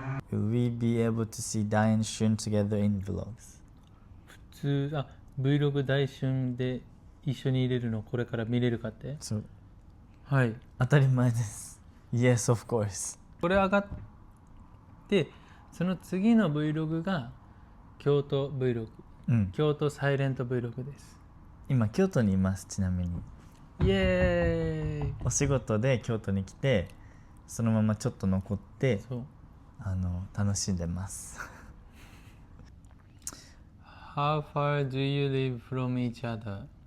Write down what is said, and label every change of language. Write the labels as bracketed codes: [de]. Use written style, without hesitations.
[en] Will we be able to see Dai and Shun together in vlogs? [ja] 普通、Vlog 大春で一緒に入れるのこれから見れるかって？そう、はい。当たり前です。 [en] Yes, of course。 [ja] これ上がって、その次の Vlog が京都 Vlog、京都サイレント Vlog です。今京都にいます。ちなみにイエーイ。お仕事で京都に来て、そのままちょっと残ってそう。楽しんでます。 [en] How far do you live from each other?